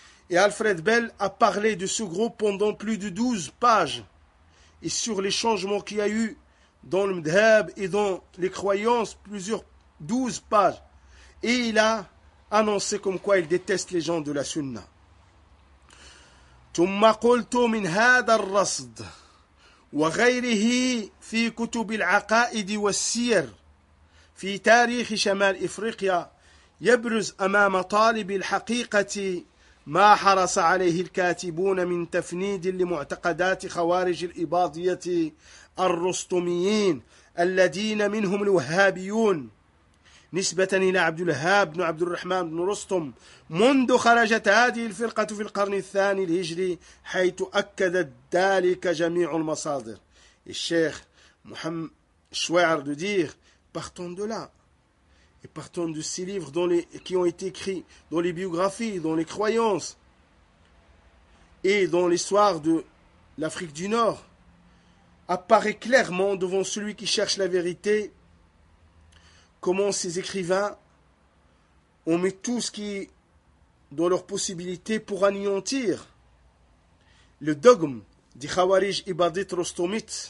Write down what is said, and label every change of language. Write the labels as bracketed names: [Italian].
[French] Et Alfred Bell a parlé de ce groupe pendant plus de 12 pages et sur les changements qu'il y a eu dans le Mdhab et dans les croyances, plusieurs 12 pages. Et il a annoncé comme quoi il déteste les gens de la Sunna. [Arabic] ثم قلت من هذا الرصد وغيره في كتب العقائد والسير في تاريخ شمال إفريقيا يبرز أمام طالب الحقيقة ما حرص عليه الكاتبون من تفنيد لمعتقدات خوارج الإباضية الرستميين الذين منهم الوهابيون نسبة إلى عبد الوهاب بن عبد الرحمن بن رستم منذ خرجت هذه الفرقة في القرن الثاني الهجري حيث أكدت ذلك جميع المصادر. [French] الشيخ محمد شوير de dire partons de là et partons de ces livres dont les qui ont été écrits dans les biographies, dans les croyances et dans l'histoire de l'Afrique du Nord apparaît clairement devant celui qui cherche la vérité comment ces écrivains ont mis tout ce qui est dans leur possibilité pour anéantir le dogme des Khawarij Ibadit Rostomit,